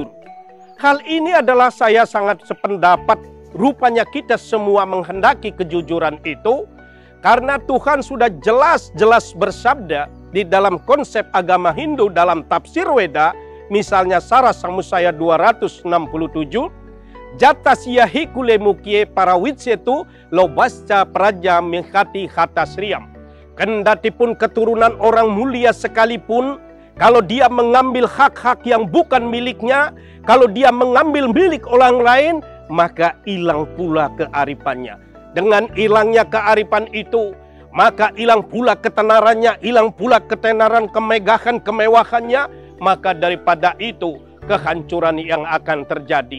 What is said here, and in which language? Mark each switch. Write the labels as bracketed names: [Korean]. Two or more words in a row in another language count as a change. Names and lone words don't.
[Indonesian] Hal ini adalah saya sangat sependapat, rupanya kita semua menghendaki kejujuran itu, karena Tuhan sudah jelas-jelas bersabda di dalam konsep agama Hindu dalam tafsir Weda, misalnya Sara Samusaya 267, [Sanskrit] Jatasya hikule mukie para witsetu lobasca praja menghati hatasriam. [Indonesian] Kendatipun keturunan orang mulia sekalipun, kalau dia mengambil hak-hak yang bukan miliknya, kalau dia mengambil milik orang lain, maka hilang pula kearifannya. Dengan hilangnya kearifan itu, maka hilang pula ketenarannya, hilang pula ketenaran, kemegahan, kemewahannya, maka daripada itu kehancuran yang akan terjadi.